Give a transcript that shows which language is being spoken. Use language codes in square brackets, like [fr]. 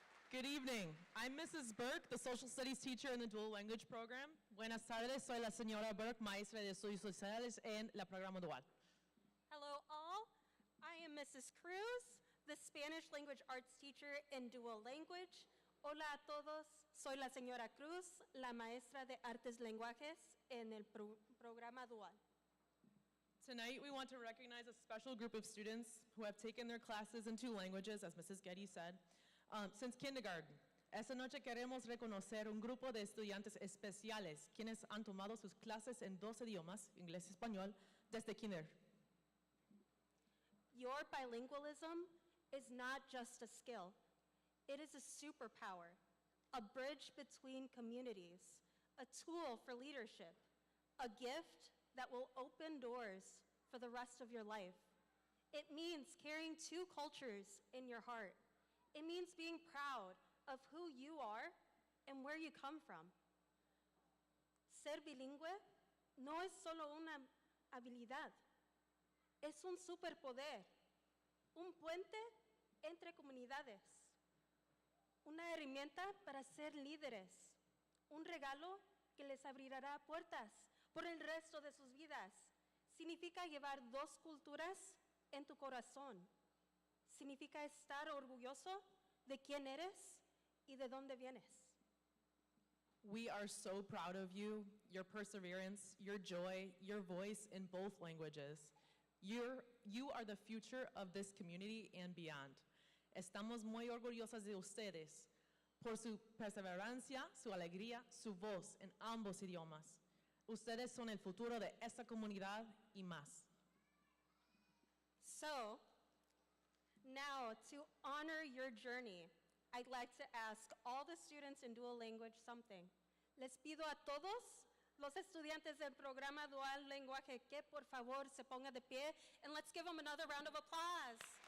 [en] Good evening. I'm Mrs. Burke, the social studies teacher in the dual language program. [es] Buenas tardes, soy la señora Burke, maestra de estudios sociales en la programa dual. [en] Hello all, I am Mrs. Cruz, the Spanish language arts teacher in dual language. [es] Hola a todos, soy la señora Cruz, la maestra de artes lenguajes en el programa dual. [en] Tonight we want to recognize a special group of students who have taken their classes in 2 languages, as Mrs. Getty said, since kindergarten. [es] Esta noche queremos reconocer un grupo de estudiantes especiales quienes han tomado sus clases en 2 idiomas, inglés y español, desde kinder. [en] Your bilingualism is not just a skill, it is a superpower, a bridge between communities, a tool for leadership, a gift that will open doors for the rest of your life. It means carrying 2 cultures in your heart. It means being proud of who you are and where you come from. [es] Ser bilingüe no es solo una habilidad, es un superpoder, un puente entre comunidades, una herramienta para ser líderes, un regalo que les abrirá puertas por el resto de sus vidas. Significa llevar 2 culturas en tu corazón. Significa estar orgulloso de quién eres y de dónde vienes. [en] We are so proud of you, your perseverance, your joy, your voice in both languages. You are the future of this community and beyond. [es] Estamos muy orgullosas de ustedes por su perseverancia, su alegría, su voz en ambos idiomas. Ustedes son el futuro de esta comunidad y más. [en] So, now to honor your journey, I'd like to ask all the students in dual language something. [es] Les pido a todos los estudiantes del programa Dual Lenguaje que por favor se ponga de pie, [en] and let's give them another round of applause.